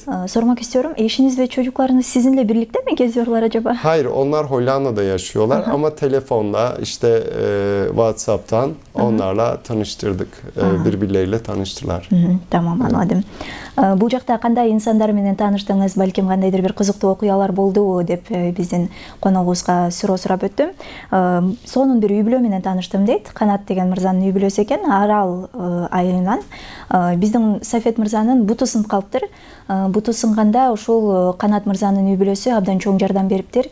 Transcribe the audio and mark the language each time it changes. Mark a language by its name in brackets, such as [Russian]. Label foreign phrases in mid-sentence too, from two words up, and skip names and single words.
[Turkish] Sormak istiyorum. Eşiniz ve çocuklarınız sizinle birlikte mi geziyorlar acaba? Hayır, onlar Hollanda'da yaşıyorlar ama telefonla işte WhatsApp'tan onlarla tanıştırdık. Birbirleriyle tanıştılar. Tamam, anladım. [Kyrgyz] Bu жақта кандай insanlar менен таныштыңыз, балким кандайдыр бир кызыктуу окуялар болду деп биздин коногубузга суроо сурап өттүм. Сонун бир үй бүлө менен тааныштым дейт. Канат деген мырзанын үй бүлөсү экен, Арал айылынан. Биздин Сафет мырзанын буту сынып калыптыр. Буту сынганда ушул Канат мырзанын үй бүлөсү абдан чоң жардам бериптир.